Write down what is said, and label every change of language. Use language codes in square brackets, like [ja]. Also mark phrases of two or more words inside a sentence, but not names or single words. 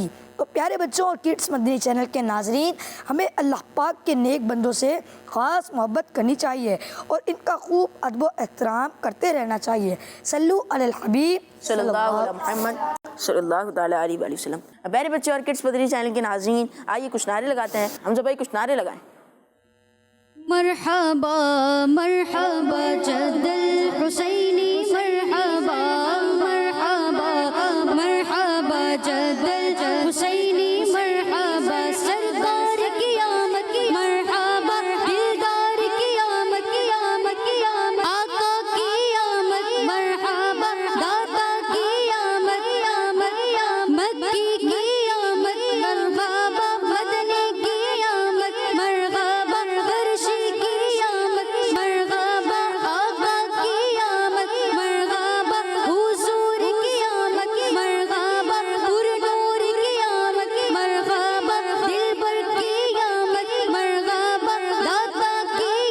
[ur] تو پیارے بچوں اور کڈس مدنی چینل کے ناظرین، ہمیں اللہ پاک کے نیک بندوں سے خاص محبت کرنی چاہیے اور ان کا خوب ادب و احترام کرتے رہنا چاہیے. [ar] صلو علی الحبیب صلی اللہ علیہ محمد صلی اللہ تعالیٰ علیہ وآلہ وسلم. [ur] پیارے بچے اور کڈس مدری چینل کے ناظرین، آئیے کچھ نعرے لگاتے ہیں. حمزہ بھائی کچھ نعرے لگائیں. [ar] مرحبا مرحبا جد الحسینی، مرحبا مرحبا مرحبا جد الحسینی، [ur] مرحبا سرکار کی آمد، مرحبا دلدار کی آمد، آمد آقا کی آمد، مرحبا داتا کی آمد، آمد مکی کی آمد، مرحبا مدنی کی آمد، مرحبا عرشی کی آمد، مرحبا آقا کی آمد، مرحبا حضور کی آمد، مرحبا پر نور کی آمد، مرحبا دلبر کی آمد، مرحبا داتا کی